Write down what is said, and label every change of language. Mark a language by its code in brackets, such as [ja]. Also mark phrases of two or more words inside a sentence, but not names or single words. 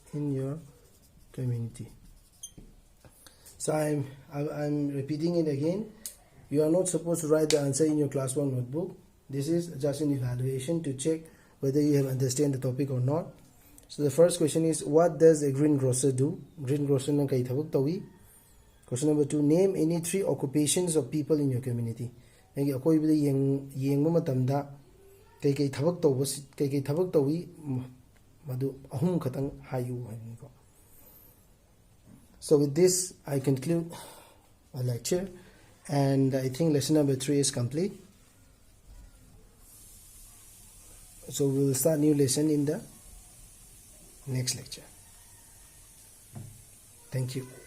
[en] So I'm repeating it again. You are not supposed to write the answer in your class 1 notebook. This is just an evaluation to check whether you have understand the topic or not. So the first question is, what does a green grocer do? Green grocer [mni] nang kai thabak tawi. [en] Question number 2, name any 3 occupations of people in your community. [mni] Nagi akoi bida yengba matamda kai thabak tawi madu ahum khatang hayu hainko. [en] So with this, I conclude my lecture, and I think lesson number 3 is complete. So we will start new lesson in the next lecture. Thank you.